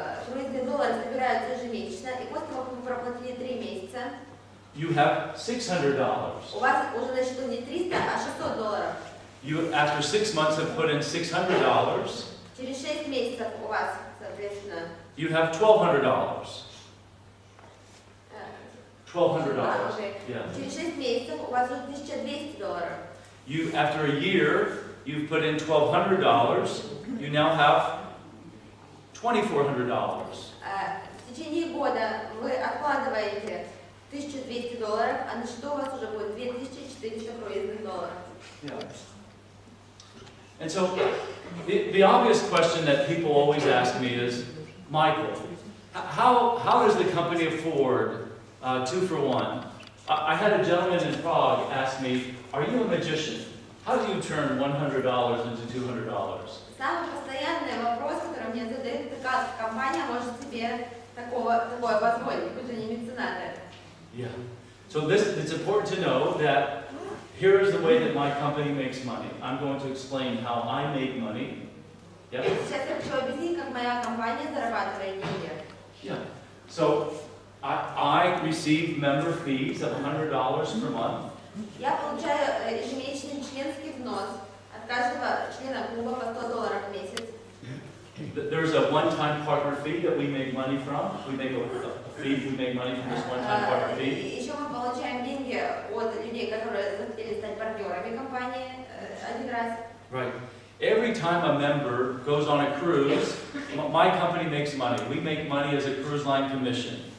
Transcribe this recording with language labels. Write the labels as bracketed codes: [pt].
[ru] Круизные доллары собираются ежемесячно, и после того, как вы проплатили 3 месяца, [en] you have $600. [ru] у вас уже на счету не 300, а $600. [en] You, after 6 months, have put in $600. [ru] Через 6 месяцев у вас, соответственно, [en] You have $1,200. $1,200. Yeah. [ru] Через 6 месяцев у вас уже $1200. [en] You, after a year, you've put in $1,200. You now have $2,400. [ru] В течение года вы откладываете $1200, а на счету у вас уже будет $2400 круизных долларов. [en] Yeah. And so, the obvious question that people always ask me is, Michael, how does the company afford 2 for 1? I had a gentleman in Prague ask me, are you a magician? How do you turn $100 into $200? [ru] Самый постоянный вопрос, который мне задают, это как компания может себе такое позволить, вы же не меценаты. [en] Yeah. So it's important to know that here is the way that my company makes money. I'm going to explain how I make money. Yep. [ru] Сейчас я хочу объяснить, как моя компания зарабатывает деньги. [en] Yeah. So I receive member fees of $100 per month. [ru] Я получаю ежемесячный членский взнос от каждого члена клуба по $100 в месяц. [en] There's a one-time partner fee that we make money from. We make a fee, we make money from this one-time partner fee. [ru] Еще мы получаем деньги от людей, которые захотели стать партнерами компании один раз. [en] Right. Every time a member goes on a cruise, my company makes money. We make money as a cruise line commission.